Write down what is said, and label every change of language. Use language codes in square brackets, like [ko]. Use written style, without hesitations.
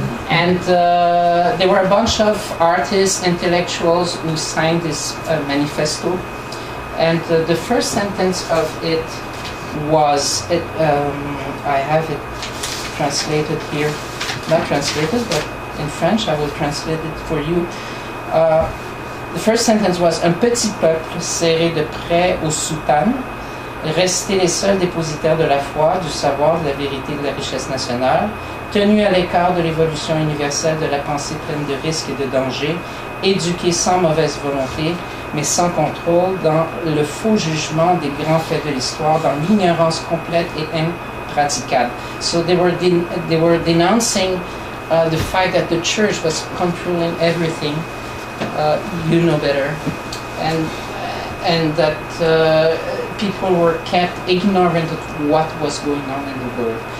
[en] And there were a bunch of artists, intellectuals who signed this manifesto. And the first sentence of it was, I have it translated here, not translated, but in French. I will translate it for you. The first sentence was: [fr] un petit peuple serré de près aux soutanes, restés les seuls dépositaires de la foi, du savoir, de la vérité, de la richesse nationale, tenus à l'écart de l'évolution universelle de la pensée pleine de risques et de dangers, éduqués sans mauvaise volonté, mais sans contrôle, dans le faux jugement des grands faits de l'histoire, dans l'ignorance complète et impraticable. [en] So they were denouncing the fact that the church was controlling everything. You know better, and that people were kept ignorant of what was going on in the world.